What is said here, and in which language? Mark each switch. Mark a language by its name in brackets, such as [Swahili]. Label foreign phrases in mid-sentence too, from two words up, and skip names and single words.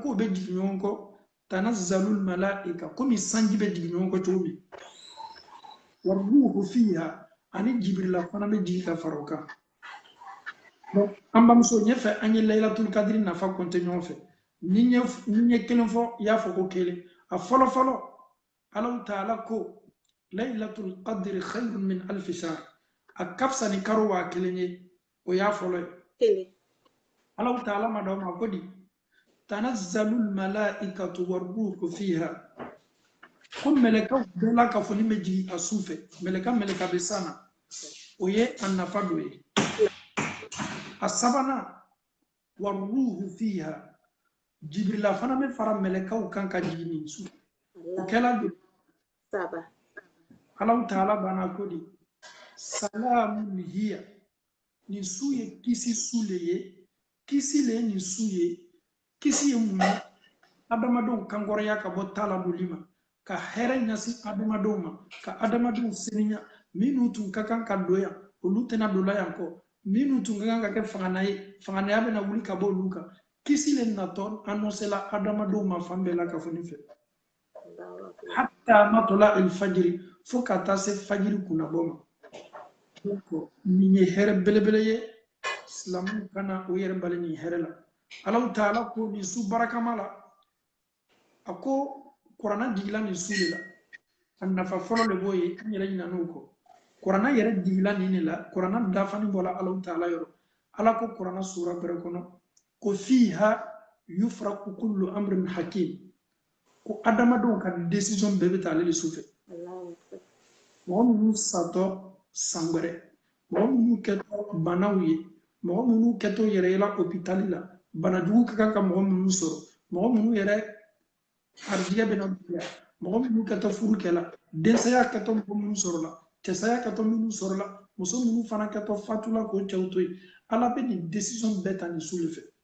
[Bambara] k'o bɛ jigin ɲɔgɔn kɔ [Arabic] تنزل الملائكة [Bambara] komi sanji bɛ jigin ɲɔgɔn kɔ cogo min [Arabic] والروح فيها [Bambara] ani Jibirila fana bɛ jigin ka fara o kan donc an bamuso ɲɛfɛ an ye layilatul kadiri nafa compter ɲɔgɔn fɛ ni ye kelen fɔ i y'a fɔ ko kelen a fɔlɔ Ala Taala ko layilatul kadiri [Arabic] خير من ألف شهر [Bambara] a ka fisa ni kalo 1000 ye o y'a fɔlɔ ye Ala Taala ma d'aw ma ko di [Arabic] تنزل الملائكة والروح فيها [Bambara] ko mɛlɛkaw bɛɛ la ka fɔ ni bɛ jigin a su fɛ mɛlɛka bɛ san na o ye a nafa dɔ ye a sabanan [Arabic] والروح فيها [Bambara] Jibirila fana bɛ fara mɛlɛkaw kan ka jigin nin su o kɛla de Ala Taala banna ko di [Arabic] سلام هي [Bambara] nin su ye kisi su le ye kisi le ye nin su ye kisi ye mun ye adamadenw kankɔrɔya ka bɔ tala doli ma ka hɛrɛ ɲasi adamadenw ma ka adamadenw seniya minnu tun ka kan ka don yan olu tɛna don la yan kɔ minnu tun ka kan ka kɛ fangana ye fanganaya bɛna wuli ka bɔ olu kan kisi le natɔ annoncé la adamadenw ma fan bɛɛ la ka fɔ nin fɛ [Arabic] حتى مطلع الفجر [Bambara] fo ka taa se fajiri kunnabɔ ma donc nin ye hɛrɛ belebele ye silamɛw kana o yɛrɛ bali nin hɛrɛ la Ala Taala ko nin su barakama la a ko kuranna jigila nin su de la a nafa fɔlɔ de b'o ye an yɛrɛ ɲinan'o kɔ kuranna yɛrɛ jigila nin de la kuranna dafani bɔla Ala Taala yɔrɔ Ala ko kuranna sura bɛrɛ kɔnɔ ko [Arabic] فيها يفرق كل أمر حكيم [Bambara] ko adamadenw ka décision bɛɛ bɛ ta ale de su fɛ mɔgɔ minnu satɔ san wɛrɛ mɔgɔ minnu kɛtɔ banaw ye mɔgɔ minnu kɛtɔ yɛrɛ yɛla hôpital la banajugu ka kan ka mɔgɔ minnu sɔrɔ mɔgɔ minnu yɛrɛ harijigɛ bɛna bonya mɔgɔ minnu kɛtɔ furu kɛla densaya kɛtɔ mɔgɔ minnu sɔrɔla cɛsaya kɛtɔ minnu sɔrɔla muso minnu fana kɛtɔ fatula k'o cɛw to yen Ala bɛ nin décision bɛɛ ta nin su de fɛ